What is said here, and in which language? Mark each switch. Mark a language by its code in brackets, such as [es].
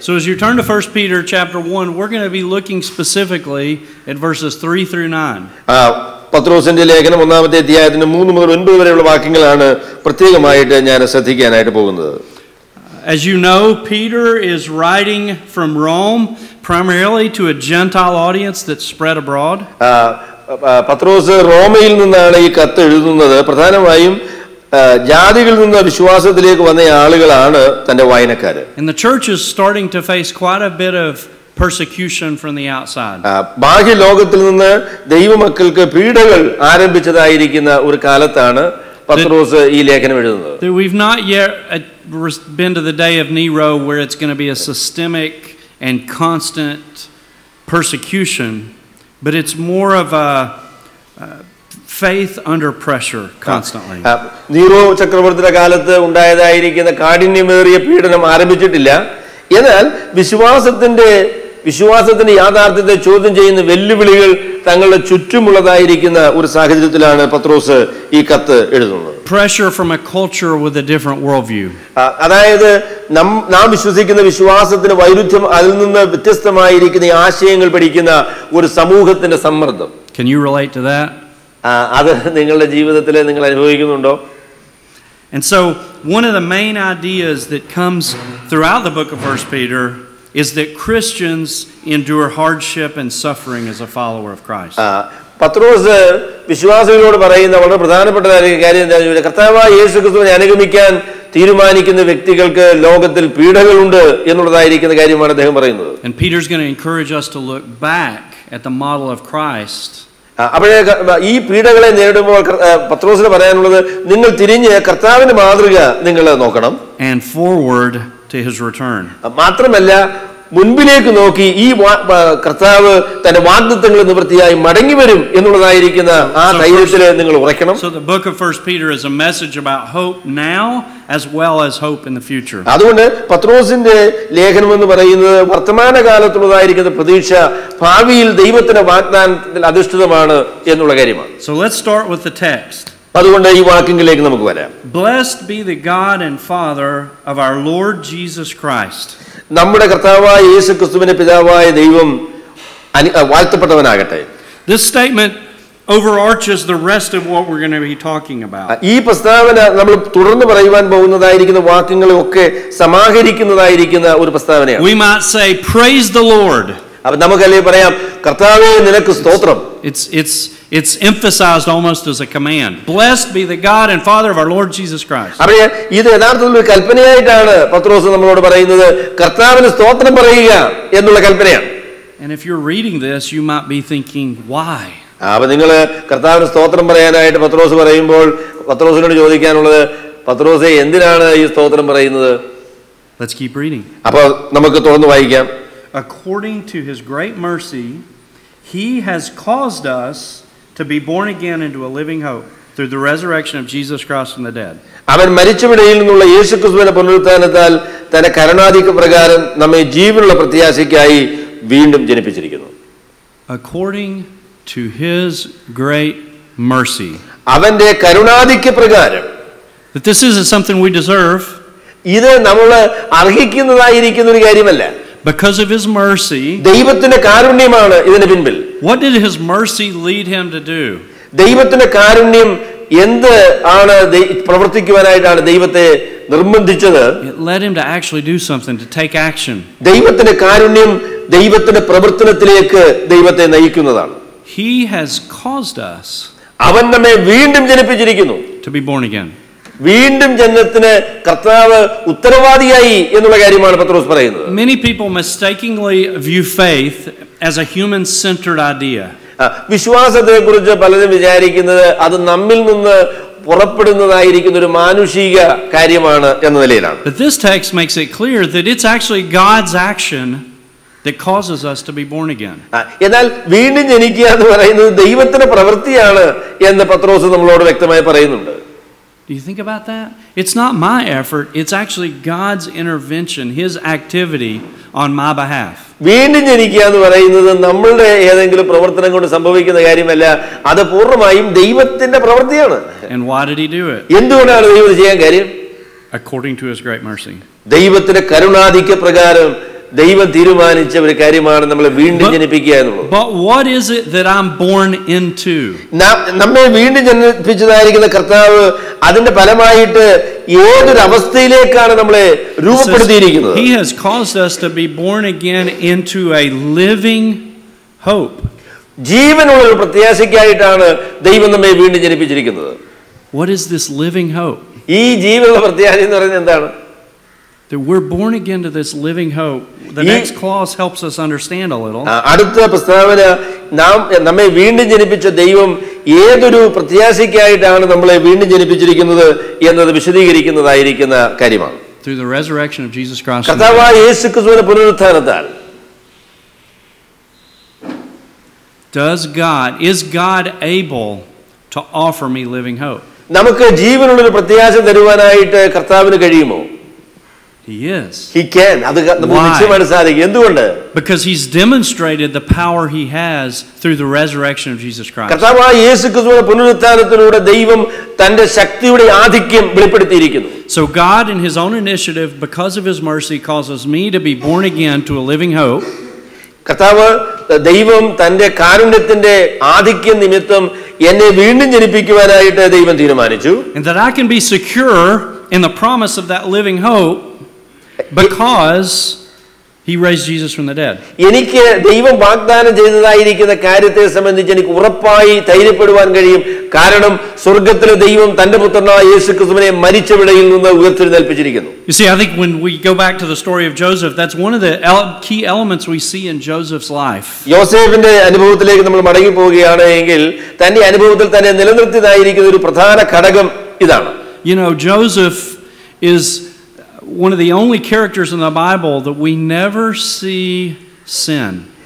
[en] So as you turn to 1 Peter chapter 1, we're going to be looking specifically at verses 3 through 9. [ml] പത്രോസിന്റെ ലേഖനം 1-ാമത്തെ അധ്യായത്തിന്റെ 3 മുതൽ 9 വരെയുള്ള വാക്യങ്ങളാണ് പ്രത്യേകമായിട്ട് ഞാൻ ശ്രദ്ധിക്കാനായിട്ട് പോകുന്നത്. [en] As you know, Peter is writing from Rome primarily to a Gentile audience that's spread abroad. [ml] പത്രോസ് റോമയിൽ നിന്നാണ് ഈ കത്ത് എഴുതുന്നത്. പ്രധാനമായും ജാതികളിൽ നിന്ന് വിശ്വാസത്തിലേക്ക് വന്ന ആളുകളാണ് തന്റെ വായനക്കാര്. [en] And the church is starting to face quite a bit of persecution from the outside. [ml] ബാഹ്യ ലോകത്തിൽ നിന്ന് ദൈവമക്കൾക്ക് പീഡകൾ ആരംഭിച്ചതായിരിക്കുന്ന ഒരു കാലത്താണ് പത്രോസ് ഈ ലേഖനം എഴുതുന്നത്. [en] We've not yet been to the day of Nero where it's going to be a systemic and constant persecution, but it's more of a faith under pressure constantly. [ml] Nero ചക്രവർത്തിയുടെ കാലത്ത് ഉണ്ടായതായിരിക്കുന്ന കാഠിന്യമേറിയ പീഡനം ആരംഭിച്ചിട്ടില്ല. എന്നാൽ വിശ്വാസത്തിന്റെ യാഥാർത്ഥ്യത്തെ ചോദ്യം ചെയ്യുന്ന വെല്ലുവിളികൾ തങ്ങളുടെ ചുറ്റുമുള്ളതായിരിക്കുന്ന ഒരു സാഹചര്യത്തിലാണ് പത്രോസ് ഈ കത്ത് എഴുതുന്നത്. [en] Pressure from a culture with a different worldview. [ml] അതായത് നാം വിശ്വസിക്കുന്ന വിശ്വാസത്തിന് വൈരുദ്ധ്യം, അതിൽ നിന്ന് വ്യത്യസ്തമായിരിക്കുന്ന ആശയങ്ങൾ പഠിക്കുന്ന ഒരു സമൂഹത്തിന്റെ സമ്മർദ്ദം. [en] Can you relate to that? [ml] അത് നിങ്ങളുടെ ജീവിതത്തിൽ നിങ്ങൾ അനുഭവിക്കുന്നുണ്ടോ? [en] And so one of the main ideas that comes throughout the book of 1 Peter is that Christians endure hardship and suffering as a follower of Christ. [ml] പത്രോസ് വിശ്വാസികളോട് പറയുന്ന വളരെ പ്രധാനപ്പെട്ട കാര്യം എന്താണെന്ന് ചോദിച്ചാൽ, കർത്താവായ യേശുക്രിസ്തുവിനെ അനുഗമിക്കാൻ തീരുമാനിക്കുന്ന വ്യക്തികൾക്ക് ലോകത്തിൽ പീഡകളുണ്ട് എന്നുള്ളതായിരിക്കുന്ന കാര്യമാണ് അദ്ദേഹം പറയുന്നത്. [en] And Peter's going to encourage us to look back at the model of Christ. [ml] അപ്പോഴേ ഈ പീഡകളെ നേരിടുമ്പോൾ പത്രോസിന് പറയാനുള്ളത്, നിങ്ങൾ തിരിഞ്ഞ് കർത്താവിന്റെ മാതൃക നിങ്ങൾ നോക്കണം. [en] And forward to his return. [ml] മാത്രമല്ല മുൻപിലേക്ക് നോക്കി ഈ കർത്താവ് തന്റെ വാഗ്ദത്തങ്ങൾ നിവൃത്തിയായി മടങ്ങി വരും എന്നുള്ളതായിരിക്കുന്ന ആ ധൈര്യത്തിൽ നിങ്ങൾ ഉറക്കണം. [en] So the book of 1 Peter is a message about hope now as well as hope in the future. [ml] അതുകൊണ്ട് പത്രോസിന്റെ ലേഖനം എന്ന് പറയുന്നത് വർത്തമാന കാലത്തുള്ളതായിരിക്കുന്ന പ്രതീക്ഷ ഭാവിയിൽ ദൈവത്തിന്റെ വാഗ്ദാനത്തിൽ അധിഷ്ഠിതമാണ് എന്നുള്ള കാര്യമാണ്. [en] So let's start with the text. [ml] അതുകൊണ്ട് ഈ വാക്യങ്ങളിലേക്ക് നമുക്ക് വരാം. [en] Blessed be the God and Father of our Lord Jesus Christ. [ml] നമ്മുടെ കർത്താവായ യേശുക്രിസ്തുവിന്റെ പിതാവായ ദൈവം വാഴ്ത്തപ്പെട്ടവനാകട്ടെ. [en] This statement overarches the rest of what we're going to be talking about. [ml] ഈ പ്രസ്താവന നമ്മൾ തുടർന്ന് പറയുവാൻ പോകുന്നതായിരിക്കുന്ന വാക്യങ്ങളൊക്കെ സമാഹരിക്കുന്നതായിരിക്കുന്ന ഒരു പ്രസ്താവനയാണ്. [en] We might say praise the Lord. [ml] അപ്പോൾ നമുക്കല്ലേ പറയാം, കർത്താവേ നിനക്ക് സ്തോത്രം. [en] It's emphasized almost as a command. Blessed be the God and Father of our Lord Jesus Christ. [ml] അപ്പോൾ ഇത് യഥാർത്ഥത്തിൽ ഒരു കൽപ്പനയായിട്ടാണ് പത്രോസ് നമ്മളോട് പറയുന്നത്, കർത്താവിന് സ്തോത്രം പറയുക എന്നുള്ള കൽപ്പനയാണ്. [en] And if you're reading this, you might be thinking, why? [ml] അപ്പോൾ നിങ്ങൾ കർത്താവിന് സ്തോത്രം പറയാനായിട്ട് പത്രോസ് പറയുമ്പോൾ പത്രോസിനോട് ചോദിക്കാനുള്ളത്, പത്രോസേ എന്തിനാണ് ഈ സ്തോത്രം പറയുന്നത്? [en] Let's keep reading. [ml] അപ്പോൾ നമുക്ക് തുറന്ന് വായിക്കാം. [en] According to his great mercy, he has caused us to be born again into a living hope through the resurrection of Jesus Christ from the dead. [ml] അവൻ മരിച്ചവരിൽ നിന്നുള്ള യേശുക്രിസ്തുവിന്റെ പുനരുത്ഥാനത്താൽ തന്റെ കരുണാധിക്യ പ്രകാരം നമ്മെ ജീവനുള്ള പ്രത്യാശയ്ക്കായി വീണ്ടും ജനിപ്പിച്ചിരിക്കുന്നു. [en] According to his great mercy. [ml] അവന്റെ കരുണാധിക്യ പ്രകാരം. [en] That this isn't something we deserve. [ml] ഇത് നമ്മൾ അർഹിക്കുന്നതായിരിക്കുന്ന ഒരു കാര്യമല്ല. [en] Because of his mercy. [ml] ദൈവത്തിന്റെ കാരുണ്യമാണ് ഇതിന് പിൻപിൽ. [en] What did his mercy lead him to do? [ml] ദൈവത്തിന്റെ കാരുണ്യം എന്ത് ആണ് പ്രവർത്തിക്കുവാനായിട്ടാണ് ദൈവത്തെ നിർബന്ധിച്ചത്? [en] It led him to actually do something, to take action. [ml] ദൈവത്തിന്റെ കാരുണ്യം ദൈവത്തിന്റെ പ്രവർത്തനത്തിലേക്ക് ദൈവത്തെ നയിക്കുന്നതാണ്. [en] He has caused us. [ml] അവൻ നമ്മെ വീണ്ടും ജനിപ്പിച്ചിരിക്കുന്നു. [en] To be born again. [ml] വീണ്ടും ജന്മത്തിന് കർത്താവ് ഉത്തരവാദിയായി എന്നുള്ള കാര്യമാണ് പത്രോസ് പറയുന്നത്. [en] Many people mistakenly view faith as a human-centered idea. [ml] വിശ്വാസത്തെ കുറിച്ച് പലരും വിചാരിക്കുന്നത് അത് നമ്മിൽ നിന്ന് പുറപ്പെടുന്നതായിരിക്കുന്ന ഒരു മാനുഷിക കാര്യമാണ് എന്ന നിലയിലാണ്. [en] But this text makes it clear that it's actually God's action that causes us to be born again. [ml] എന്നാൽ വീണ്ടും ജനിക്കുക എന്ന് പറയുന്നത് ദൈവത്തിന്റെ പ്രവൃത്തിയാണ് എന്ന് പത്രോസ് നമ്മളോട് വ്യക്തമായി പറയുന്നുണ്ട്. [en] Do you think about that? It's not my effort, it's actually God's intervention, His activity on my behalf. [ml] വീണ്ടും ജനിക്കുക എന്ന് പറയുന്നത് നമ്മളുടെ ഏതെങ്കിലും പ്രവർത്തനം കൊണ്ട് സംഭവിക്കുന്ന കാര്യമല്ല, അത് പൂർണ്ണമായും ദൈവത്തിന്റെ പ്രവൃത്തിയാണ്. [en] And why did He do it? [ml] എന്തുകൊണ്ടാണ് ദൈവം ഇത് ചെയ്യാൻ കാര്യം? [en] According to His great mercy. [ml] ദൈവത്തിന്റെ കരുണാധിക്യ പ്രകാരം ദൈവം തീരുമാനിച്ച ഒരു കാര്യമാണ് നമ്മളെ വീണ്ടും ജനിപ്പിക്കുക എന്നുള്ളത്. [en] But what is it that I'm born into? [ml] നമ്മെ വീണ്ടും ജനിപ്പിച്ചതായിരിക്കുന്ന കർത്താവ് അതിന്റെ ഫലമായിട്ട് ഏതൊരു അവസ്ഥയിലേക്കാണ് നമ്മളെ രൂപപ്പെടുത്തിയിരിക്കുന്നത്? [en] He has caused us to be born again into a living hope. [ml] ജീവനുള്ള ഒരു പ്രത്യാശയ്ക്കായിട്ടാണ് ദൈവം നമ്മെ വീണ്ടും ജനിപ്പിച്ചിരിക്കുന്നത്. [en] What is this living hope? [ml] ഈ ജീവനുള്ള പ്രത്യാശ എന്ന് പറയുന്നത് എന്താണ്? [en] That we're born again to this living hope. The next clause helps us understand a little. [ml] അടുത്ത പ്രസ്താവന നമ്മെ വീണ്ടും ജനിപ്പിച്ച ദൈവം ഏതൊരു പ്രത്യാശയ്ക്കായിട്ടാണ് നമ്മളെ വീണ്ടും ജനിപ്പിച്ചിരിക്കുന്നത് എന്നത് വിശദീകരിക്കുന്നതായിരിക്കുന്ന കാര്യമാണ്. [en] Through the resurrection of Jesus Christ. [ml] കർത്താവായ യേശുക്രിസ്തുവിന്റെ പുനരുത്ഥാനത്താൽ. [en] Is God able to offer me living hope? [ml] നമുക്ക് ജീവനുള്ള ഒരു പ്രത്യാശ തരുവാനായിട്ട് കർത്താവിന് കഴിയുമോ? [en] He is. He can. [ml] അത് നമുക്ക് നിശ്ചയമായിട്ട് സാധിക്കും. എന്തുകൊണ്ട്? [en] Because He's demonstrated the power He has through the resurrection of Jesus Christ. [ml] കർത്താവായ യേശുക്രിസ്തുവിന്റെ പുനരുത്ഥാനത്തിലൂടെ ദൈവം തന്റെ ശക്തിയുടെ ആധിക്യം വെളിപ്പെടുത്തിയിരിക്കുന്നു. [en] So God in His own initiative, because of His mercy, causes me to be born again to a living hope. [ml] കർത്താവ് ദൈവം തന്റെ കാരുണ്യത്തിന്റെ ആധിക്യം നിമിത്തം എന്നെ വീണ്ടും ജനിപ്പിക്കുവാനായിട്ട് ദൈവം തീരുമാനിച്ചു. [en] And that I can be secure in the promise of that living hope because He raised Jesus from the dead. [ml] എനിക്ക് ദൈവം വാഗ്ദാനം ചെയ്തതായിരിക്കുന്ന കാര്യത്തെ സംബന്ധിച്ച് എനിക്ക് ഉറപ്പായി ധൈര്യപ്പെടുവാൻ കഴിയും. കാരണം സ്വർഗ്ഗത്തിലെ ദൈവം തന്റെ പുത്രനായ യേശുക്രിസ്തുവിനെ മരിച്ചവിടയിൽ നിന്ന് ഉയർത്തെഴുന്നേൽപ്പിച്ചിരിക്കുന്നു. [en] You see, I think when we go back to the story of Joseph, that's one of the key elements we see in Joseph's life. [ml] യോസേഫിന്റെ അനുഭവത്തിലേക്ക് നമ്മൾ മടങ്ങി പോവുകയാണ് എങ്കിൽ തന്റെ അനുഭവത്തിൽ തന്നെ നിലനിർത്തിയതായിരിക്കുന്ന ഒരു പ്രധാന ഘടകം ഇതാണ്. [en] You know, Joseph is one of the only characters in the Bible that we never see sin.